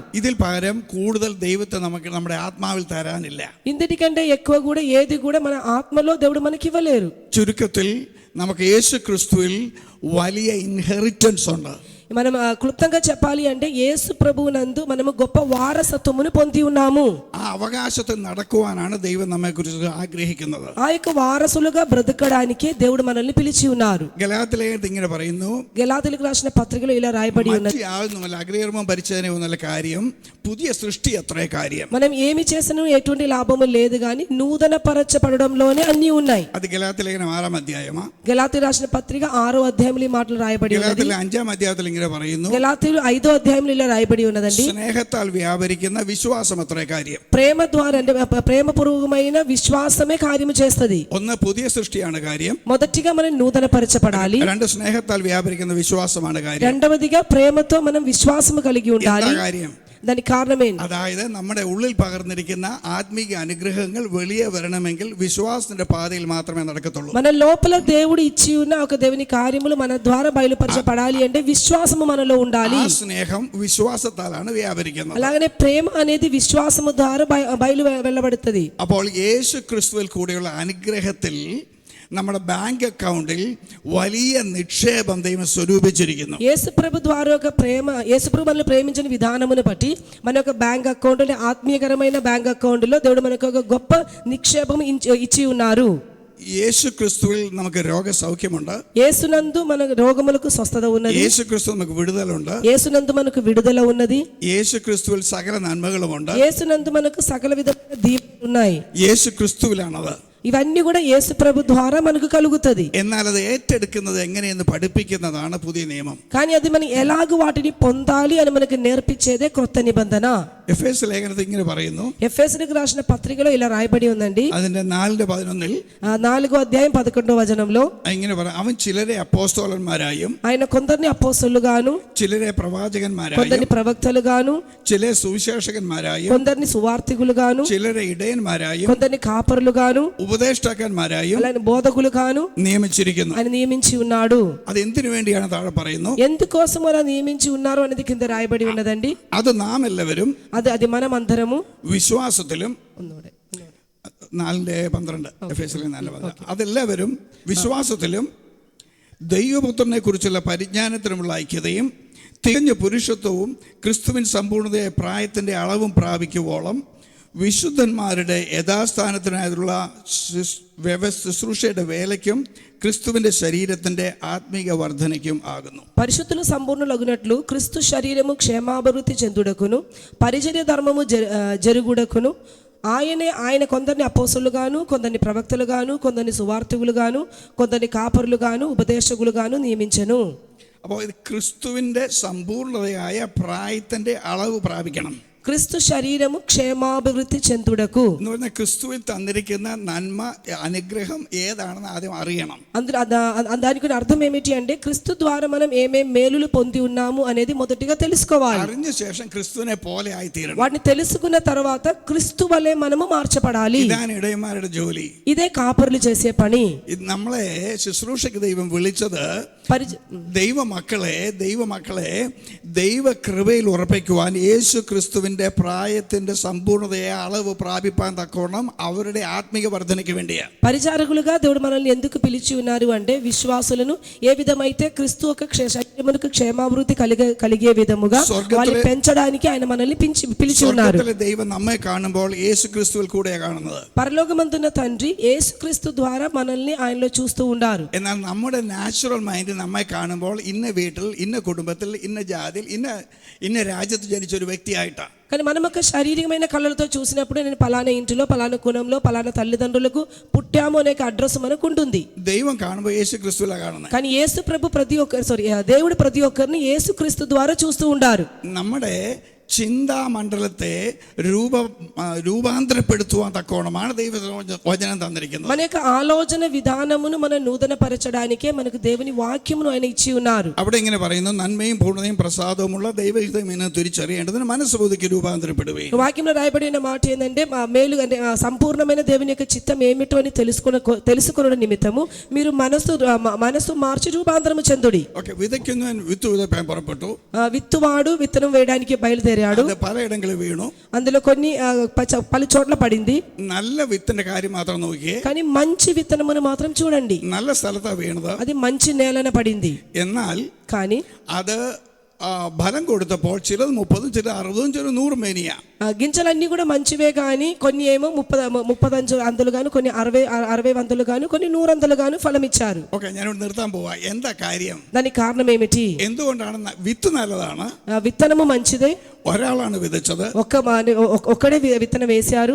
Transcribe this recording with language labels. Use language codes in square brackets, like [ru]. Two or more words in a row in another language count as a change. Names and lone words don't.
[ml] ഇതിൽ പകരം കൂടുതൽ ദൈവത്തെ നമുക്ക് നമ്മുടെ ആത്മാവിൽ തരാനില്ല. [te] ఇంతటికంటే ఎక్కువ కూడా ఏది కూడా మన ఆత్మలో దేవుడు మనకి ఇవ్వలేరు. [ml] ചുരുക്കത്തിൽ നമുക്ക് യേശു ക്രിസ്തുവിൽ വലിയ ഇൻഹെറിറ്റൻസ് ഉണ്ട്. [te] మనం క్లుప్తంగా చెప్పాలి అంటే యేసు ప్రభువునందు మనము గొప్ప వారసత్వమును పొంది ఉన్నాము. [ml] ആ അവകാശത്തിൽ നടക്കുവാനാണ് ദൈവം നമ്മെ കുറിച്ച് ആഗ്രഹിക്കുന്നത്. [te] ఆ యొక్క వారసులుగా బ్రతకడానికి దేవుడు మనల్ని పిలిచి ఉన్నారు. [ml] ഗലാത്യലേഖനത്തിൽ ഇങ്ങനെ പറയുന്നു. [te] గలాతీయులకు రాసిన పత్రికలో ఇలా రాయబడి ఉన్నది, [ml] യാതൊന്നുമല്ല അഗ്രഹമോ പരിച്ഛേദനയോ ഒന്നല്ല കാര്യം, പുതിയ സൃഷ്ടി അത്രേ കാര്യം. [te] మనం ఏమి చేసినా ఎటువంటి లాభము లేదు, కానీ నూతన పరచబడడంలోనే అన్ని ఉన్నాయి. [ml] അത് ഗലാത്യലേഖനം 6-ാം അധ്യായമാ. [te] గలాతీయులు రాసిన పత్రిక 6వ అధ్యాయంలో ఈ మాటలు రాయబడి ఉన్నది. [ml] ഗലാത്യയിലെ 5-ാം അധ്യായത്തിൽ ഇങ്ങനെ പറയുന്നു. [te] గలాతీయులు 5వ అధ్యాయంలో ఇలా రాయబడి ఉన్నదండి, [ml] സ്നേഹത്താൽ വ്യാപരിക്കുന്ന വിശ്വാസം അത്രേ കാര്യം. [te] ప్రేమ ద్వారా అంటే ప్రేమపూర్వకమైన విశ్వాసమే కార్యము చేస్తది. [ml] ഒന്ന് പുതിയ സൃഷ്ടിയാണ് കാര്യം. [te] మొదటిగా మనం నూతన పరచబడాలి. [ml] രണ്ട് സ്നേഹത്താൽ വ്യാപരിക്കുന്ന വിശ്വാസമാണ് കാര്യം. [te] రెండవదిగా ప్రేమతో మనం విశ్వాసము కలిగి ఉండాలి. [ml] എന്താ കാര്യം? [te] దానికి కారణమేంటి? [ml] അതായത് നമ്മുടെ ഉള്ളിൽ പകർന്നിരിക്കുന്ന ആത്മീക അനുഗ്രഹങ്ങൾ വെളിയെ വരണമെങ്കിൽ വിശ്വാസത്തിന്റെ പാതയിൽ മാത്രമേ നടക്കത്തുള്ളൂ. [te] మన లోపల దేవుడు ఇచ్చి ఉన్న ఒక దేవుని కార్యములు మన ద్వారా బయలుపరచబడాలి అంటే విశ్వాసము మనలో ఉండాలి. [ml] ആ സ്നേഹം വിശ്വാസത്താലാണ് വ്യാപരിക്കുന്നത്. [te] అలాగనే ప్రేమ అనేది విశ్వాసము ద్వారా బయలు వెళ్ళబడుతుంది. [ml] അപ്പോൾ യേശു ക്രിസ്തുവിൽ കൂടെയുള്ള അനുഗ്രഹത്തിൽ നമ്മുടെ [en] bank account [ml] വലിയ നിക്ഷേപം ദൈവം സ്വരൂപിച്ചിരിക്കുന്നു. [te] యేసుప్రభు ద్వారా ఒక ప్రేమ, యేసుప్రభు మనల్ని ప్రేమించిన విధానమును బట్టి మన యొక్క [en] bank account, [te] ఆత్మీయకరమైన [en] bank account [te] లో దేవుడు మనకు ఒక గొప్ప నిక్షేపం ఇచ్చి ఉన్నారు. [ml] യേശു ക്രിസ്തുവിൽ നമുക്ക് രോഗസൗഖ്യമുണ്ട്. [te] యేసునందు మన రోగములకు స్వస్థత ఉన్నది. [ml] യേശു ക്രിസ്തു നമുക്ക് വിടുതലുണ്ട്. [te] యేసునందు మనకు విడుదల ఉన్నది. [ml] യേശു ക്രിസ്തുവിൽ സകല നന്മകളുമുണ്ട്. [te] యేసునందు మనకు సకల విధమైన దీవెనలు ఉన్నాయి. [ml] యేసు ക്രിസ്തുവിലാണത്. [te] ఇవన్నీ కూడా యేసు ప్రభు ద్వారా మనకు కలుగుతది. [ml] എന്നാൽ അത് ഏറ്റെടുക്കുന്നത് എങ്ങനെയെന്ന് പഠിപ്പിക്കുന്നതാണ് പുതിയ നിയമം. [te] కానీ అది మనం ఎలాగ వాటిని పొందాలి అని మనకు నేర్పించేదే క్రొత్త నిబంధన. [ml] എഫേസ്യ ലേഖനത്തിൽ ഇങ്ങനെ പറയുന്നു. [te] ఎఫెసీయులకు రాసిన పత్రికలో ఇలా రాయబడి ఉందండి. [ml] അതിന്റെ 4:11 [te] 4వ అధ్యాయం 11వ వచనంలో [ml] ഇങ്ങനെ പറ, അവൻ ചിലരെ അപ്പോസ്തലന്മാരായും [te] ఆయన కొందరిని అపోస్తలుగాను, [ml] ചിലരെ പ്രവാചകന്മാരായും [te] కొందరిని ప్రవక్తలుగాను, [ml] ചിലരെ സുവിശേഷകന്മാരായും [te] కొందరిని సువార్తికులుగాను, [ml] ചിലരെ ഇടയന്മാരായും [te] కొందరిని కాపరులుగాను, [ml] ഉപദേഷ്ടാക്കന്മാരായും [te] అలానే బోధకులుగాను [ml] നിയമിച്ചിരിക്കുന്നു. [te] ఆయన నియమించి ఉన్నాడు. [ml] അത് എന്തിനു വേണ്ടിയാണ് താഴെ പറയുന്നു. [te] ఎందుకోసం అలా నియమించి ఉన్నారు అనేది కింద రాయబడి ఉన్నదండి. [ml] അത് നാം എല്ലാവരും [te] అది మనం అందరము [ml] വിശ്വാസത്തിലും 4:12 എഫേസ്യർ 4:12 അതെല്ലാവരും വിശ്വാസത്തിലും ദൈവപുത്രനെ കുറിച്ചുള്ള പരിജ്ഞാനത്തിനുമുള്ള ഐക്യതയും തികഞ്ഞ പുരുഷത്വവും ക്രിസ്തുവിൻ സമ്പൂർണ്ണതയായ പ്രായത്തിൻ്റെ അളവും പ്രാപിക്കുവോളം വിശുദ്ധന്മാരുടെ യഥാസ്ഥാനത്തിനായുള്ള ശുശ്രൂഷയുടെ വേലയ്ക്കും ക്രിസ്തുവിന്റെ ശരീരത്തിന്റെ ആത്മീക വർധനയ്ക്കും ആകുന്നു. [te] పరిశుద్ధులు సంపూర్ణులగునట్లు క్రీస్తు శరీరము క్షేమాభివృద్ధి చెందుటకును పరిచర్య ధర్మము జరుగుటకును ఆయన కొందరిని అపోస్తలుగాను, కొందరిని ప్రవక్తలుగాను, కొందరిని సువార్తికులుగాను, కొందరిని కాపరులుగాను, ఉపదేశకులుగాను నియమించెను. [ml] അപ്പോൾ ഇത് ക്രിസ്തുവിന്റെ സമ്പൂർണ്ണതയായ പ്രായത്തിന്റെ അളവ് പ്രാപിക്കണം. [te] క్రీస్తు శరీరము క్షేమాభివృద్ధి చెందుటకు [ml] എന്ന് പറഞ്ഞാൽ ക്രിസ്തുവിൽ തന്നിരിക്കുന്ന നന്മ അനുഗ്രഹം ഏതാണെന്ന് ആദ്യം അറിയണം. [te] అందులో దానికి అర్థం ఏమిటి అంటే క్రీస్తు ద్వారా మనం ఏమేం మేలులు పొంది ఉన్నాము అనేది మొదటిగా తెలుసుకోవాలి. [ml] അറിഞ്ഞ ശേഷം ക്രിസ്തുവിനെ പോലെ ആയിത്തീരണം. [te] వాటిని తెలుసుకున్న తర్వాత క్రీస్తు వలె మనము మార్చబడాలి. [ml] ഇതാണ് ഇടയന്മാരുടെ ജോലി. [te] ఇదే కాపరులు చేసే పని. [ml] നമ്മളെ ശുശ്രൂഷയ്ക്ക് ദൈവം വിളിച്ചത് ദൈവമക്കളെ ദൈവകൃപയിൽ ഉറപ്പിക്കുവാൻ യേശു ക്രിസ്തുവിന്റെ പ്രായത്തിന്റെ സമ്പൂർണ്ണതയെ അളവ് പ്രാപിപ്പാൻ തക്കോണം അവരുടെ ആത്മീക വർധനയ്ക്ക് വേണ്ടിയാണ്. [te] పరిచారకులుగా దేవుడు మనల్ని ఎందుకు పిలిచి ఉన్నారు అంటే విశ్వాసులను ఏ విధమైతే క్రీస్తు యొక్క శరీరమునకు క్షేమాభివృద్ధి కలిగే విధముగా వాళ్ళని పెంచడానికి ఆయన మనల్ని పిలిచి ఉన్నారు. [ml] ദൈവം നമ്മെ കാണുമ്പോൾ യേശു ക്രിസ്തുവിൽ കൂടെയാണ് കാണുന്നത്. [te] పరలోకమందున్న తండ్రి యేసుక్రీస్తు ద్వారా మనల్ని ఆయనలో చూస్తూ ఉన్నారు. [ml] എന്നാൽ നമ്മുടെ [en] natural mind [ml] നമ്മെ കാണുമ്പോൾ ഇന്ന വീട്ടിൽ, ഇന്ന കുടുംബത്തിൽ, ഇന്ന ജാതിയിൽ, ഇന്ന രാജ്യത്ത് ജനിച്ച ഒരു വ്യക്തിയായിട്ടാണ്. [te] కానీ మనం ఒక శారీరకమైన కళ్ళతో చూసినప్పుడు నేను పలానా ఇంటిలో, పలానా కులంలో, పలానా తల్లిదండ్రులకు పుట్టాము అనే అడ్రస్ మనకు ఉంటుంది. [ml] ദൈവം കാണുമ്പോൾ യേശു ക്രിസ്തുവിലാണ് കാണുന്നത്. [te] కానీ యేసు ప్రభు దేవుడు ప్రతి ఒక్కరిని యేసుక్రీస్తు ద్వారా చూస్తూ ఉంటారు. [ml] നമ്മുടെ ചിന്താമണ്ഡലത്തെ രൂപാന്തരപ്പെടുത്തുവാൻ തക്കോണമാണ് ദൈവവചനം തന്നിരിക്കുന്നത്. [te] మన యొక్క ఆలోచన విధానమును మనం నూతనపరచడానికే మనకు దేవుని వాక్యమును ఆయన ఇచ్చి ఉన్నారు. [ml] അവിടെ ഇങ്ങനെ പറയുന്നു, നന്മയും പൂർണ്ണതയും പ്രസാദവുമുള്ള ദൈവഹിതം എന്ന് തിരിച്ചറിയേണ്ടതിന് മനസ്സുബുദ്ധിക്ക് രൂപാന്തരപ്പെടുകയും. [te] వాక్యంలో రాయబడిన మాట ఏంటంటే మేలు అంటే సంపూర్ణమైన దేవుని యొక్క చిత్తం ఏమిటో అని తెలుసుకున్న నిమిత్తము మీరు మనసు మార్చి రూపాంతరము చెందుడి. [ml] ഓക്കേ, വിതയ്ക്കുന്നവൻ വിത്ത് വിതയ്ക്കാൻ പുറപ്പെട്ടു. [te] విత్తువాడు విత్తనం వేయడానికి బయలుదేరాడు. [ml] പലയിടങ്ങളിൽ വീണു. [te] అందులో కొన్ని పలు చోట్ల పడింది. [ml] നല്ല വിത്തിന്റെ കാര്യം മാത്രം നോക്കിയേ. [te] కానీ మంచి విత్తనమును మాత్రం చూడండి. [ml] നല്ല സ്ഥലത്താണ് വീണത്. [te] అది మంచి నేలన పడింది. [ml] എന്നാൽ [te] కానీ [ml] അത് ഫലം കൊടുത്തപ്പോൾ ചിലത് 30, ചിലത് 60, ചിലത് 100 മേനിയ. [te] గింజలన్నీ కూడా మంచివే కానీ కొన్ని ఏమో 30 అంతలు గాను, కొన్ని 60 వంతులు గాను, కొన్ని 100 అంతలు గాను ఫలం ఇచ్చారు. [ml] ഓക്കെ, ഞാനിവിടെ നിർത്താൻ പോവാ. എന്താ കാര്യം? [te] దానికి కారణం ఏమిటి? [ml] എന്തുകൊണ്ടാണ്? വിത്ത് നല്ലതാണ്, [te] విత్తనము మంచిదే, [ml] ഒരാളാണ് വിതച്ചത്, [te] ఒక్కడే విత్తనం వేశారు,